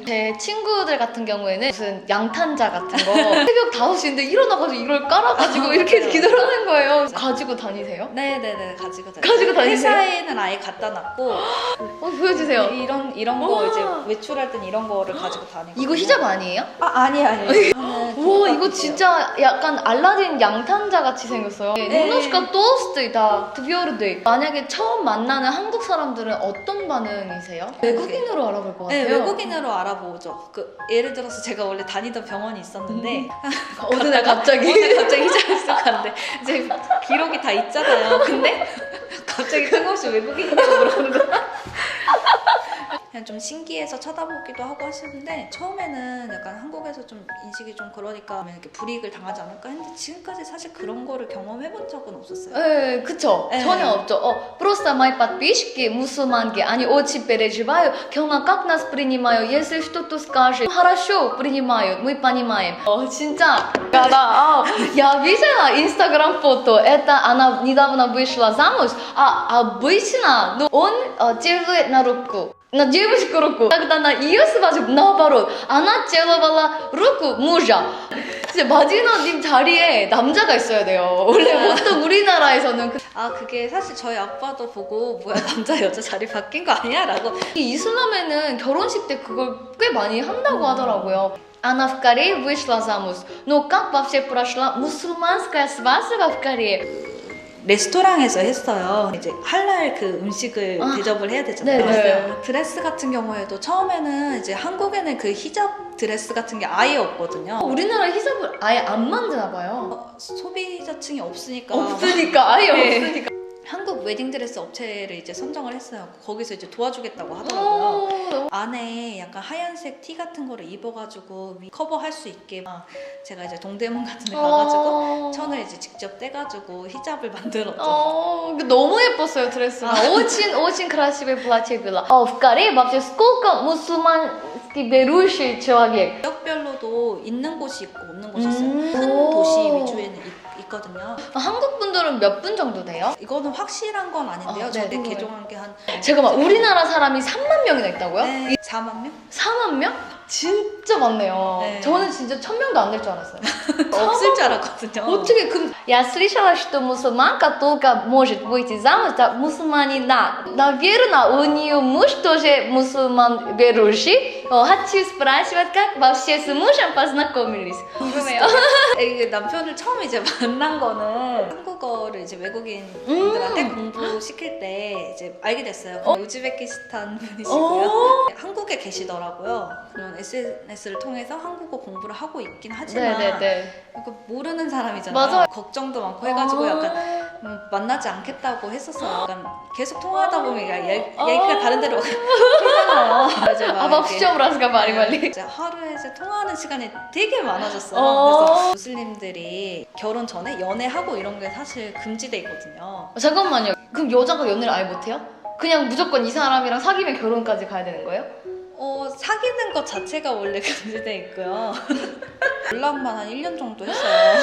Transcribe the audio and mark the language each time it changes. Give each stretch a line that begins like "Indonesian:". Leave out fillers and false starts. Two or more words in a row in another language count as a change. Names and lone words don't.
Korean: 제 친구들 같은 경우에는 무슨 양탄자 같은 거 새벽 5시인데 일어나가지고 이걸 깔아가지고 이렇게 기도를 하는 거예요. 가지고 다니세요? 네네네 가지고 다니세요? 회사에는 아예 갖다 놨고 보여주세요. 이런 거 이제 외출할 땐 이런 거를 가지고 다니고. 이거 히잡 아니에요? 아니에요. 와 이거 진짜 약간 알라딘 양탄자 같이 생겼어요.
Russian: немножко толстый, твердый.
Korean: 만약에 처음 만나는 한국 사람들은 어떤 반응이세요? 외국인으로 알아볼 것 네, 같아요. 외국인으로 알아보죠. 예를 들어서 제가 원래 다니던 병원이 있었는데 어느 날 갑자기 히잡을 쓰고 갔는데 이제 기록이 다 있잖아요. 근데 갑자기 뜬금없이 외국인이라고 물어보는 거야. 그냥 좀 신기해서 쳐다보기도 하고 하시는데 처음에는 약간 한국에서 좀 인식이 좀 그러니까 이렇게 불이익을 당하지 않을까 했는데 지금까지 사실 그런 거를 경험해본 적은 없었어요. 네, 그쵸. 전혀 없죠.
Russian: Просто мои подписчики мусульманки, они очень переживают. Кёна, как нас принимают? Если что-то скажешь, хорошо принимают, мы понимаем.
Korean: 진짜.
Russian: Я видела инстаграм фото. Это она недавно вышла замуж. Обычно, он целует на руку. На девушку руку. Когда на ее свадьбу, наоборот, она целовала руку мужа.
Korean: 진짜 마디나님 자리에 남자가 있어야 돼요. 원래 보통 우리나라에서는 그게 사실 저희 아빠도 보고 뭐야 남자 여자 자리 바뀐 거 아니야? 라고. 이 이슬람에는 결혼식 때 그걸 꽤 많이 한다고 하더라고요.
Russian: Она в Корее вышла замуж. Но как вообще прошла мусульманская свадьба в Корее?
Korean: 레스토랑에서 했어요. 이제 할랄 그 음식을 대접을 해야 되잖아요. 네. 그래서 드레스 같은 경우에도 처음에는 이제 한국에는 그 히잡 드레스 같은 게 아예 없거든요. 우리나라 히잡을 아예 안 만드나 봐요. 소비자층이 없으니까 없으니까 아예 네. 없으니까. 한국 웨딩드레스 업체를 이제 선정을 했어요. 거기서 이제 도와주겠다고 하더라고요. 안에 약간 하얀색 티 같은 거를 입어가지고 커버할 수 있게 제가 이제 동대문 같은 데 가가지고 천을 이제 직접 떼가지고 히잡을 만들었죠. 너무 예뻤어요 드레스가.
Russian: Очень красивое платье было. В Корее вообще сколько мусульманский верующий человек?
Korean: 지역별로도 있는 곳이 있고 없는 곳이 있어요. 큰 도시 위주에는 있거든요. 한국 분들은 몇 분 정도 돼요? 이거는 확실한 건 아닌데요. 저희 네. 개종한 게 한 잠깐만, 우리나라 사람이 3만 명이나 있다고요? 네, 4만 명? 4만 명? 진짜 많네요. 네. 저는 진짜 1000명도 안 될 줄 알았어요. 없을 줄 알았거든요.
Russian: 어떻게 Я слышала, что мусульманка только может выйти замуж за мусульманина. Наверное, у нее муж тоже мусульман верующий. Хочу спрашивать, как вообще с мужем познакомились?
Korean: 궁금해요. 이게 남편을 처음 이제 만난 거는 한국어를 이제 외국인들한테 공부시킬 때 이제 알게 됐어요. 우즈베키스탄 분이시고요. 한국에 계시더라고요. 그런 SNS를 통해서 한국어 공부를 하고 있긴 하지만 약간 모르는 사람이잖아요. 맞아요. 걱정도 많고 해가지고 약간 만나지 않겠다고 했었어요. 약간 계속 통화하다 보면 얘기가 다른 데로 가잖아요.
Russian: Обо всем разговаривали.
Korean: 이제 하루에 이제 통화하는 시간이 되게 많아졌어요. 그래서 무슬림들이 결혼 전에 연애하고 이런 게 사실 금지돼 있거든요. 잠깐만요. 그럼 여자가 연애를 아예 못해요? 그냥 무조건 이 사람이랑 사귀면 결혼까지 가야 되는 거예요? 사귀는 것 자체가 원래 금지돼 있고요. 연락만 한 1년 정도 했어요.